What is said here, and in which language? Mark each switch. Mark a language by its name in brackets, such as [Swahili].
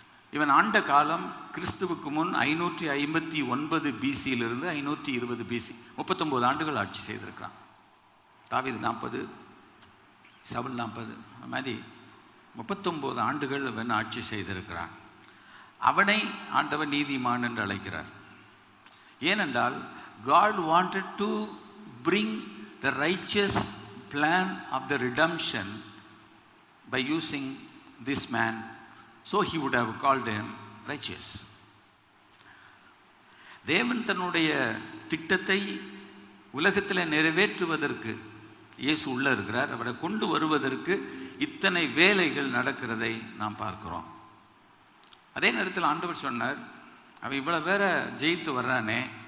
[Tamil] இவன் ஆண்ட காலம் கிறிஸ்துவுக்கு முன் 559 பிசியிலிருந்து 520 பிசி, 39 ஆண்டுகள் ஆட்சி செய்திருக்கிறான். தாவீது 40, சவுல் 40, அந்த மாதிரி 39 ஆண்டுகள் அவன் ஆட்சி செய்திருக்கிறான். அவனை ஆண்டவர் நீதிமான் என்று அழைக்கிறார். ஏனென்றால் [English] God wanted to bring the righteous plan of the redemption by using this man, so he would have called him righteous. [Tamil] தேவன் தன்னுடைய திட்டத்தை உலகத்தில் நிறைவேற்றுவதற்கு இயேசு உள்ள இருக்கிறார். அவரை கொண்டு வருவதற்கு இத்தனை வேலைகள் நடக்கிறதை நாம் பார்க்கிறோம். அதே நேரத்தில் ஆண்டவர் சொன்னார், அவன் இவ்வளோ வேற ஜெயித்து வர்றானே.